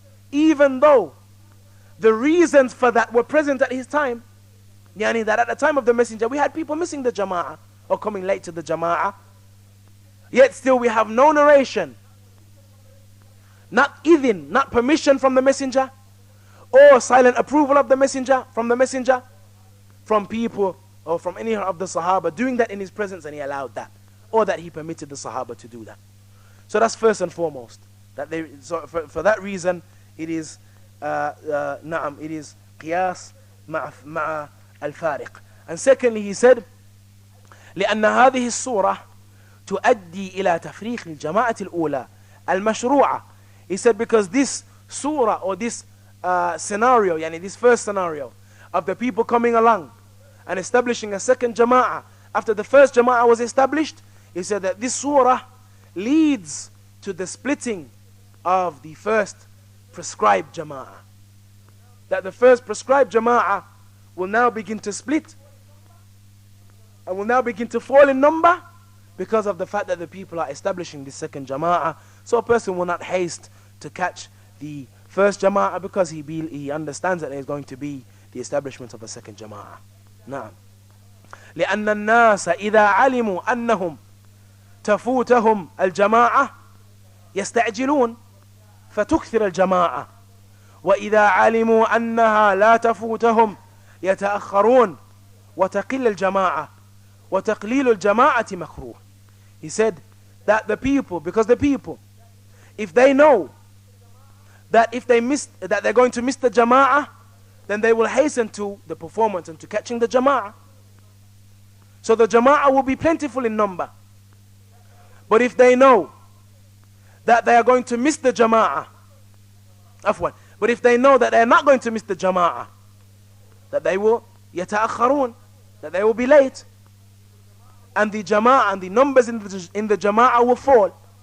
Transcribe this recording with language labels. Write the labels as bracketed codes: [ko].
[en] Even though the reasons for that were present at his time, yani that at the time of the Messenger we had people missing the jama'ah or coming late to the jama'ah, yet still we have no narration, not idhin, not permission from the Messenger, or silent approval of the Messenger, from people or from any of the Sahaba doing that in his presence, and he allowed that, or that he permitted the Sahaba to do that. So that's first and foremost. So for that reason, it is it is qiyas [ar] مع الفارق. [en] And secondly, he said, [ar] لأن هذه الصورة تؤدي إلى تفريق الجماعة الأولى المشروعة. [en] He said, because this surah, or this scenario, yani this first scenario of the people coming along and establishing a second jama'ah after the first jama'ah was established, he said that this surah leads to the splitting of the first prescribed jama'ah. That the first prescribed jama'ah will now begin to split and will now begin to fall in number because of the fact that the people are establishing the second jama'ah. So a person will not haste to catch the first jama'ah because he understands that there is going to be the establishment of a second jama'ah. [ar] نعم. لأن الناس إذا علموا أنهم تفوتهم الجماعة يستعجلون فتكثر الجماعة، وإذا علموا أنها لا تفوتهم يتأخرون وتقل الجماعة وتقليل الجماعة مكروه. [en] He said that the people, because the people, if they know that if they miss, that they're going to miss the jama'ah, then they will hasten to the performance and to catching the jama'ah. So the jama'ah will be plentiful in number. But if they know that they are going to miss the jama'ah, but if they know that they are not going to miss the jama'ah, that they will yata'akharun, that they will be late, and the jama'ah and the numbers in the jama'ah will fall.